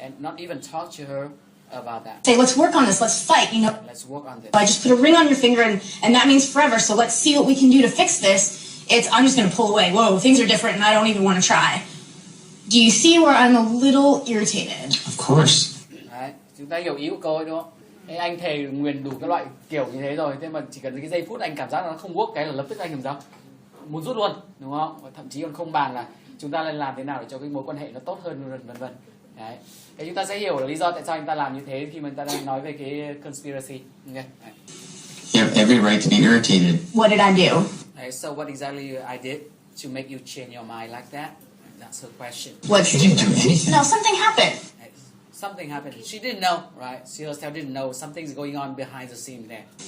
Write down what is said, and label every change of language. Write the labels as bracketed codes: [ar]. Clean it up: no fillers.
[en] And not even talk to her about that. say, let's work on this. Let's fight. You know, Let's work on this. I just put a ring on your finger and that means forever. So let's see what we can do to fix this. I'm just going to pull away. Whoa, things are different and I don't even want to try. Do you see where I'm a little irritated? Of course. [vi] Đấy, chúng ta hiểu ý của cô ấy đúng không? Thế anh thề nguyền đủ cái loại kiểu như thế rồi, thế mà chỉ cần cái giây phút anh cảm giác nó không work cái là lập tức anh làm sao? Muốn rút luôn, đúng không? Và thậm chí còn không bàn là chúng ta nên làm thế nào để cho cái mối quan hệ nó tốt hơn, vân vân. Đấy. Thế chúng ta sẽ hiểu là lý do tại sao anh ta làm như thế khi mà anh ta đang nói về cái conspiracy. Okay. Đấy. [en] You have every right to be irritated. What did I do? [vi] Đấy, [en] so what exactly I did to make you change your mind like that? That's her question. What? You didn't do anything. No, something happened. Something happened. She didn't know, right? She herself didn't know something's going on behind the scene there.